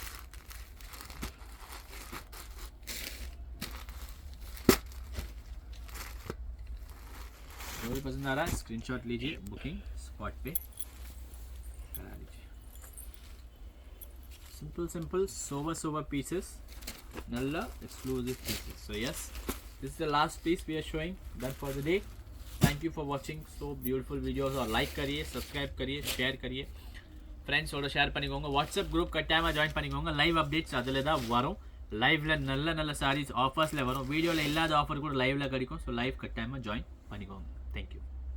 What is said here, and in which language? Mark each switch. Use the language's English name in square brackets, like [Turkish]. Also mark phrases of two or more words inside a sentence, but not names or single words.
[Hindi] जो भी पसंद आ रहा है स्क्रीनशॉट लीजिए, [English] booking spot [Hindi] पे करा लीजिए. [English] simple simple sober sober pieces, नल्ला exclusive pieces. so yes, this is the last piece we are showing done for the day. thank you for watching so beautiful videos. [Hindi] और लाइक करिए, सब्सक्राइब करिए, शेयर करिए, [Tamil] ஃப்ரெண்ட்ஸோட ஷேர் பண்ணிக்கோங்க. வாட்ஸ்அப் குரூப் கட்டாயமாக ஜாயின் பண்ணிக்கோங்க. [English] live updates [Tamil] அதில் தான் வரும். லைவ்ல நல்ல நல்ல சாரீஸ் ஆஃபர்ஸில் வரும். வீடியோவில் இல்லாத ஆஃபர் கூட லைவ்ல கிடைக்கும். ஸோ லைவ் கட்டாயமாக ஜாயின் பண்ணிக்கோங்க. தேங்க்யூ.